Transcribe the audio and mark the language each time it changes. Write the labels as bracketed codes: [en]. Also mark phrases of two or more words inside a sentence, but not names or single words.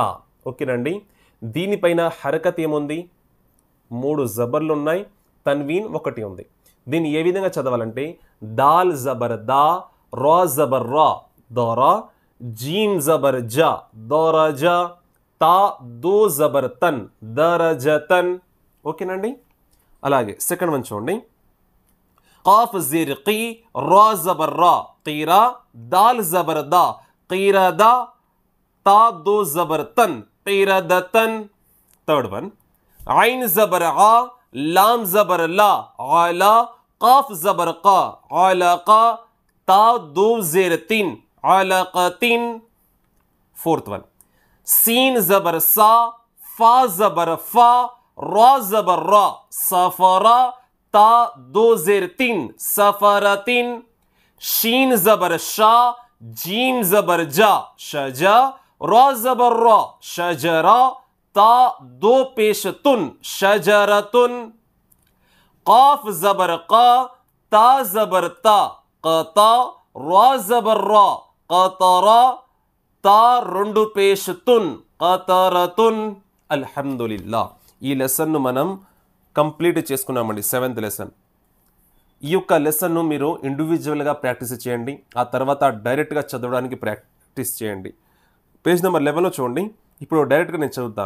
[te] ఓకేనండి, దీనిపైన హరకత్ ఏముంది? 3 జబర్లు ఉన్నాయి, తన్వీన్ 1 ఉంది. దీన్ని ఏ విధంగా చదవాలంటే దాల్ జబర్ దా రా జబర్ రా దోరా జీమ్ జబర్ జా దోరజా తా దో జబర్ తన్ దరజతన్. ఓకేనండి, అలాగే [en] second one [te] చూడండి. [ur] قاف زير قي را زبر را قيرا دال زبر دا قيردا تا دو زبر تن قيردتن. [en] third one [ur] عين زبر عا لام زبر لا علا قاف زبر قا علاقا تا دو زير تين علاقتين. [en] fourth one [ur] سين زبر سا فا زبر فا را زبر را سفرا تا دو زیر تین سفرتین. شین زبر شا جیم زبر جا شجا را زبر را شجرا تا دو پیش تن شجرتن. قاف زبر قا تا زبر تا قطا را زبر را قطرا تا రెండు پیش تن قطرتن. [te] అల్హమ్దులిల్లా, ఈ లెసన్ను మనం కంప్లీట్ చేసుకున్నామండి. 7th లెసన్. ఈ యొక్క లెసన్ను మీరు ఇండివిజువల్గా ప్రాక్టీస్ చేయండి, ఆ తర్వాత డైరెక్ట్గా చదవడానికి ప్రాక్టీస్ చేయండి. [en] page number [te] 11లో చూడండి. ఇప్పుడు డైరెక్ట్గా నేను చదువుతాను.